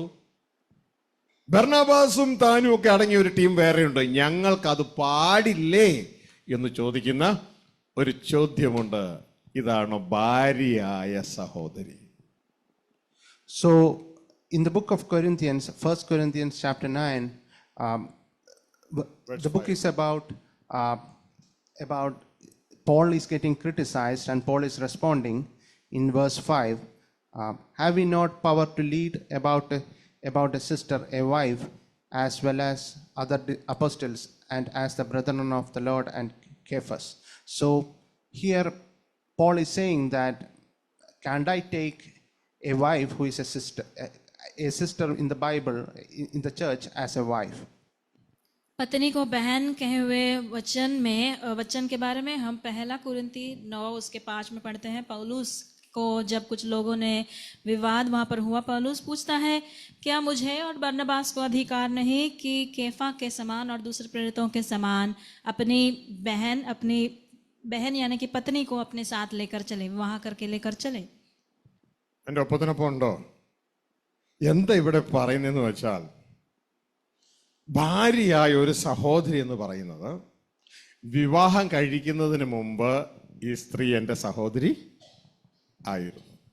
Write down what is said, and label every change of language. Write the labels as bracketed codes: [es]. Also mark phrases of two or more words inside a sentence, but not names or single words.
[ml] ബർണബാസും താനും ഒക്കെ അടങ്ങിയ ഒരു ടീം വേറെയുണ്ട്, ഞങ്ങൾക്കത് പാടില്ലേ എന്ന് ചോദിക്കുന്ന ഒരു ചോദ്യമുണ്ട്. ഇതാണ് ഭാര്യയായ സഹോദരി. [en] So in the book of Corinthians, 1 Corinthians chapter 9, the book is about Paul is getting criticized, and Paul is responding in verse 5. Have we not power to lead about a sister, a wife, as well as other apostles, and as the brethren of the Lord and Cephas? So here Paul is saying that, can't I take a wife who is a sister in the Bible, in the church, as a wife? [hi] पत्नी को बहन कहे हुए वचन के बारे में हम 1 कुरिन्ती 9 उसके 5 में पढ़ते हैं. पौलुस को जब कुछ लोगों ने विवाद वहाँ पर हुआ, पौलुस पूछता है, क्या मुझे और बरनबास को अधिकार नहीं कि केफा के समान और दूसरे प्रेरितों के समान अपनी बहन यानी कि पत्नी को अपने साथ लेकर चले, विवाह करके लेकर चले? [ml] എൻ്റെ ഒപ്പത്തിനൊപ്പം ഉണ്ടോ? എന്താ ഇവിടെ പറയുന്നതെന്ന് വെച്ചാൽ, ഭാര്യയായ ഒരു സഹോദരി എന്ന് പറയുന്നത് വിവാഹം കഴിക്കുന്നതിന് മുമ്പ് ഈ സ്ത്രീ എൻ്റെ സഹോദരി ആയിരുന്നു.